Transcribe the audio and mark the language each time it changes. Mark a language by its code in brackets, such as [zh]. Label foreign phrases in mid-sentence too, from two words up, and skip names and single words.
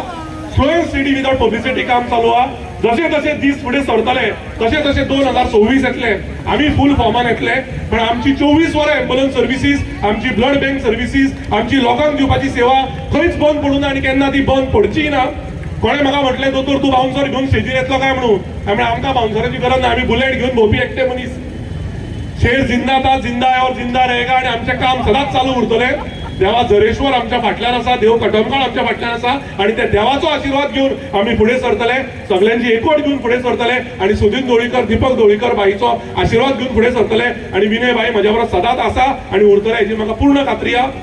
[en] slow and steady without publicity [kok] काम चालू आहा. जशे जशे दीस फुडें सरतले तशे तशे 2026 येतले, आमी फूल फॉर्मान येतले. पण आमची 24 वरां [en] ambulance services, [kok] आमची [en] blood bank services, [kok] आमची लोकांक दिवपाची सेवा खंयच बंद पडूं ना, आनी केन्ना ती बंद पडची ना. कोणें म्हाका म्हटलें, दोतोर तूं बाउन्सर घेवन स्टेजीर येतलो काय म्हणून. हांवें आमकां बाउन्सराची गरज ना, आमी बुलेट घेवन भोंवपी एकटे मनीस. [hi] शेर जिंदा था, जिंदा है और जिंदा रहेगा, [kok] आनी आमचें काम सदांच चालू उरतलें. देवा झरेश्वर आमच्या फाटल्यान आसा, देव कटमगाळ आमच्या फाटल्यान आसा, आनी त्या देवाचो आशिर्वाद घेवन आमी फुडें सरतले, सगळ्यांची एकवट घेवन फुडें सरतले, आनी सुदीन ढवळीकर, दीपक ढवळीकर बाईचो आशिर्वाद घेवन फुडें सरतले. आनी विनय बाई म्हज्या बरोबर सदांच आसा आनी उरतले, हेची म्हाका पूर्ण खात्री आहा.